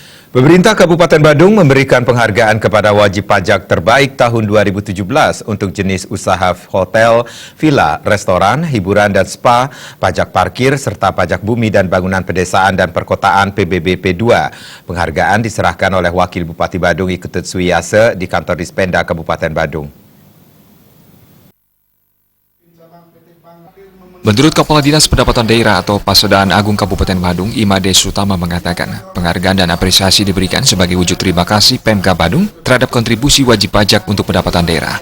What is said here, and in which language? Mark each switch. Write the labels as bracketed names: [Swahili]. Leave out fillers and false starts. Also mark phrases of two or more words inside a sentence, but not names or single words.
[Indonesian] Pemerintah Kabupaten Badung memberikan penghargaan kepada wajib pajak terbaik tahun 2017 untuk jenis usaha hotel, villa, restoran, hiburan dan spa, pajak parkir, serta pajak bumi dan bangunan pedesaan dan perkotaan PBBP 2. Penghargaan diserahkan oleh Wakil Bupati Badung Iketut Suiyase di kantor Dispenda Kabupaten Badung. Menurut Kepala Dinas Pendapatan Daerah atau Pasodaan Agung Kabupaten Badung, Imade Sutama mengatakan, penghargaan dan apresiasi diberikan sebagai wujud terima kasih Pemka Badung terhadap kontribusi wajib pajak untuk pendapatan daerah.